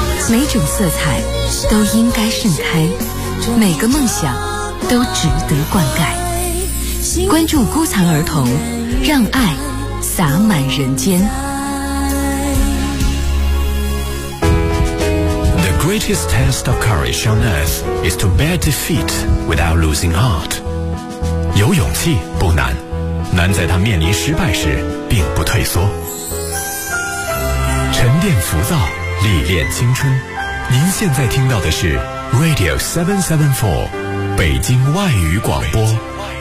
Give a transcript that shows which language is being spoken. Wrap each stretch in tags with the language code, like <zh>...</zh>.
<zh>每种色彩都应该盛开，每个梦想都值得灌溉。关注孤残儿童，让爱洒满人间。</zh> <en>The greatest test of courage on earth is to bear defeat without losing heart。</en> <zh>有勇气不难，难在他面临失败时并不退缩。沉淀浮躁，历练青春。您现在听到的是 Radio 774北京外语广播。</zh>